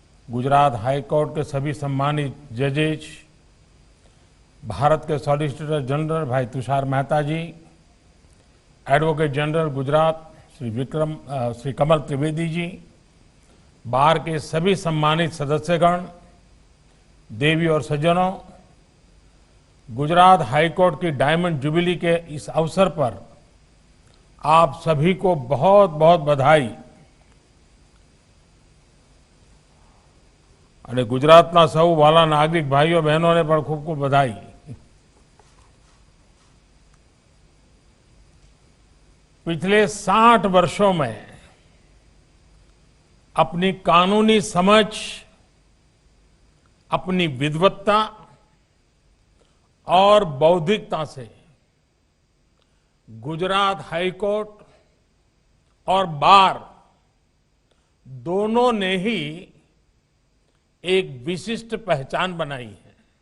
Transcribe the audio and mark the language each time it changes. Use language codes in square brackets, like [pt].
[hi] Gujarat high court के सभी सम्मानित जजेज, भारत के सॉलिसिटर जनरल भाई तुषार मेहता जी, एडवोकेट जनरल गुजरात श्री कमल त्रिवेदी जी, बार के सभी सम्मानित सदस्यगण, देवी और सज्जनों, गुजरात हाई कोर्ट की डायमंड जुबिली के इस अवसर पर आप सभी को बहुत बहुत बधाई। [gu] અને ગુજરાતના સૌ વાલા નાગરિક ભાઈઓ બહેનોને પણ ખૂબ ખૂબ બધાઈ। [hi] पिछले 60 वर्षों में अपनी कानूनी समझ, अपनी विद्वत्ता और बौद्धिकता से गुजरात हाई कोर्ट और बार दोनों ने ही एक विशिष्ट पहचान बनाई है।